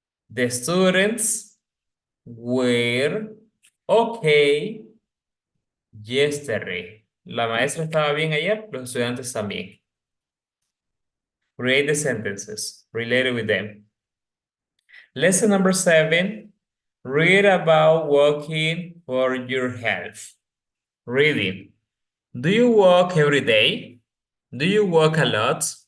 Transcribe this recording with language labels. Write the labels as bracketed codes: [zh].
[en] The students were okay yesterday. [es] La maestra estaba bien ayer, los estudiantes también. [en] Create the sentences related with them. Lesson number 7. Read about walking for your health. Reading. Do you walk every day? Do you walk a lot?